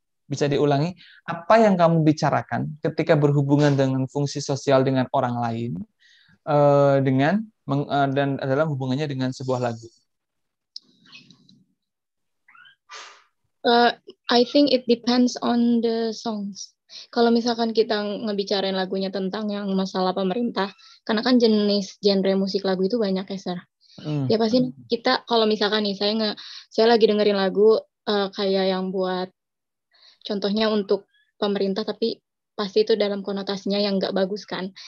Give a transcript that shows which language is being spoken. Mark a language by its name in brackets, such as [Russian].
[Indonesian] Bisa diulangi, apa yang kamu bicarakan ketika berhubungan dengan fungsi sosial dengan orang lain dan dalam hubungannya dengan sebuah lagu? [English] I think it depends on the songs. [Indonesian] Kalau misalkan kita ngebicarain lagunya tentang yang masalah pemerintah, karena kan jenis genre musik lagu itu banyak ya, Sir. Ya pasti kita kalau misalkan nih saya lagi dengerin lagu kayak yang buat contohnya untuk pemerintah, tapi pasti itu dalam konotasinya yang nggak bagus kan.